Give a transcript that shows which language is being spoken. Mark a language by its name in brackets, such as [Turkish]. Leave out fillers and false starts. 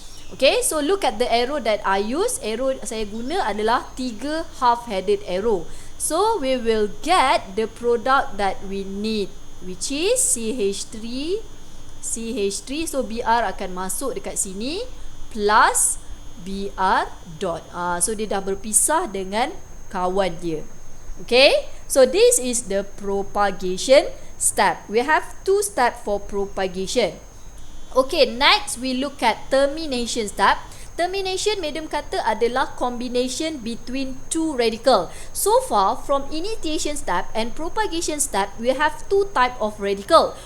[English] Okay, so look at the arrow that I use. [Malay] Arrow saya guna adalah 3 half-headed arrow. [English] So we will get the product that we need, which is CH3. [Malay] So Br akan masuk dekat sini plus Br dot. So dia dah berpisah dengan kawan dia. [English] Okay, so this is the propagation step. We have 2 step for propagation. Okay, next we look at termination step. [Malay] Termination, madam kata, adalah [English] combination between 2 radical. So far, from initiation step and propagation step, we have 2 type of radical.